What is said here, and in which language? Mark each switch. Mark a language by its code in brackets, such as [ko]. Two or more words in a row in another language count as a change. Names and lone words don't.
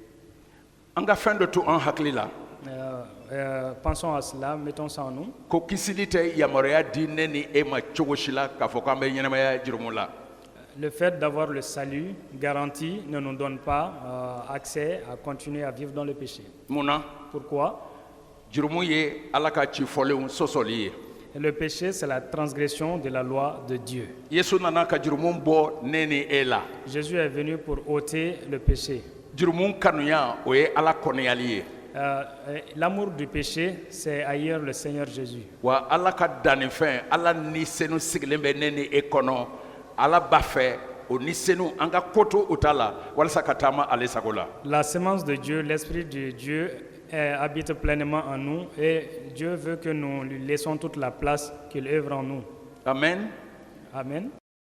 [fr] Pensons à cela, mettons ça en nous. Le fait d'avoir le salut garanti ne nous donne pas accès à continuer à vivre dans le péché. Pourquoi? [bm] jurumu ye ala ka ci fɔlenw sɔsɔli ye. [fr] Et le péché, c'est la transgression de la loi de Dieu. [bm] Yesu nana ka jurumu bɔ ne ni e la. [fr] Jésus est venu pour ôter le péché. [bm] Jurumu kanuya o ye ala kɔnɔyali ye. [fr] L'amour du péché, c'est haïr le Seigneur Jésus. [bm] Wa ala ka dannifɛn ala ni senu sigilen bɛ ne ni e kɔnɔ ala b'a fɛ o ni senu an ka koto o ta la walasa ka taama ale sago la. [fr] La semence de Dieu, l'esprit de Dieu habite pleinement en nous et Dieu veut que nous lui laissons toute la place qu'il œuvre en nous. Amen. Amen.